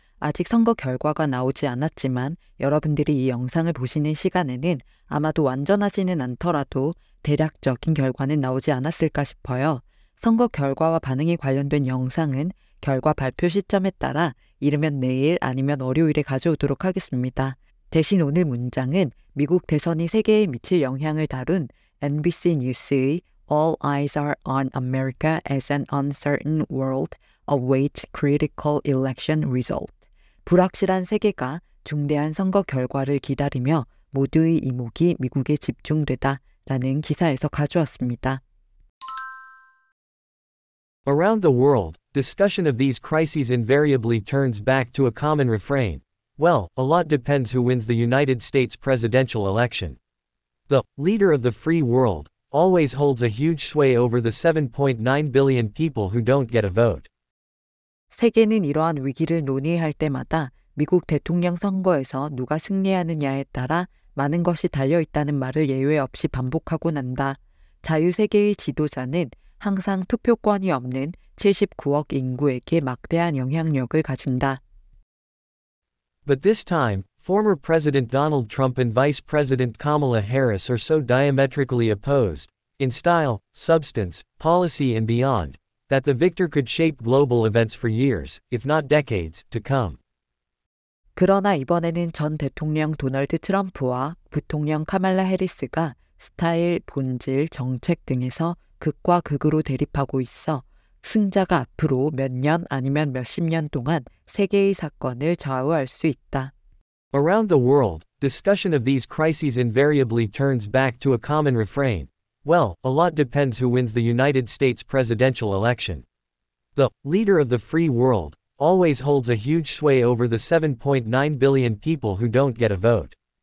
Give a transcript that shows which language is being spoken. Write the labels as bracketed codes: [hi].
[ko] 아직 선거 결과가 나오지 않았지만 여러분들이 이 영상을 보시는 시간에는 아마도 완전하지는 않더라도 대략적인 결과는 나오지 않았을까 싶어요. 선거 결과와 반응이 관련된 영상은 결과 발표 시점에 따라 이르면 내일 아니면 월요일에 가져오도록 하겠습니다. 대신 오늘 문장은 미국 대선이 세계에 미칠 영향을 다룬 NBC 뉴스의 [en] All eyes are on America as an uncertain world awaits critical election result. [ko] 불확실한 세계가 중대한 선거 결과를 기다리며 모두의 이목이 미국에 집중되다 라는 기사에서 가져왔습니다. [en] Around the world, discussion of these crises invariably turns back to a common refrain. Well, a lot depends who wins the United States presidential election. The leader of the free world always holds a huge sway over the 7.9 billion people who don't get a vote. [ko] 세계는 이러한 위기를 논의할 때마다 미국 대통령 선거에서 누가 승리하느냐에 따라 많은 것이 달려있다는 말을 예외 없이 반복하곤 한다. 자유세계의 지도자는 항상 투표권이 없는 79억 인구에게 막대한 영향력을 가진다. [en] But this time, former President Donald Trump and Vice President Kamala Harris are so diametrically opposed, in style, substance, policy and beyond, that the victor could shape global events for years, if not decades, to come. [ko] 그러나 이번에는 전 대통령 도널드 트럼프와 부통령 카말라 해리스가 스타일, 본질, 정책 등에서 극과 극으로 대립하고 있어 승자가 앞으로 몇 년 아니면 몇십 년 동안 세계의 사건을 좌우할 수 있다. [en] Around the world, discussion of these crises invariably turns back to a common refrain. Well, a lot depends who wins the United States presidential election. The leader of the free world always holds a huge sway over the 7.9 billion people who don't get a vote.